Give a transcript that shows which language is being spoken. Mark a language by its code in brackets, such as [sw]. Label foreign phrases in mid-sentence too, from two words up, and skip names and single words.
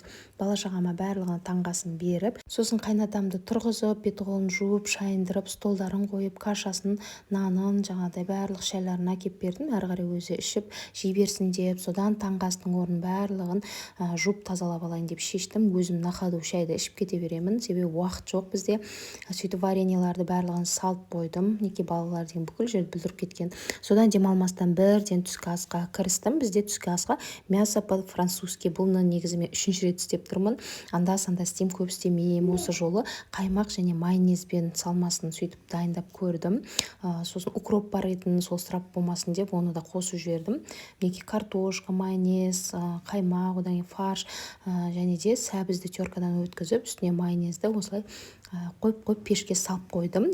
[kk] Бала-шағама барлығына таңғы асын беріп, сосын қайнатамды тұрғызып, беті-қолын жуып, шайындырып, столдарын қойып, кашасын, нанын, жаңағыдай барлық шайларын әкеп бердім. Әрі қарай өзі ішіп, жей берсін деп, содан таңғы астың орнын барлығын жуып тазалап алайын деп шештім. Өзім [ru] на ходу [kk] шайды ішіп кете беремін, себебі уақыт жоқ бізде. Сөйтіп вареньеларды барлығын салып қойдым. Неке балалар деген бүкіл жерді бүлдіріп кеткен. Содан демалмастан бірден түскі асқа кірістім. Бізде түскі асқа [ru] мясо по-французски. [kk] Бұны негізі мен 3-ші рет істеп тұрмын. Анда-санда істеймін, көп істемеймін. Осы жолы қаймақ және майонезбен салмасын сөйтіп дайындап көрдім. Сосын укроп бар етін, сол сырап болмасын деп оны да қосып жібердім. Неке картошка, майонез, қаймақ, одан фарш және де сәбізді теркадан өткізіп, үстіне майонезді осылай қойып пешке салып қойдым.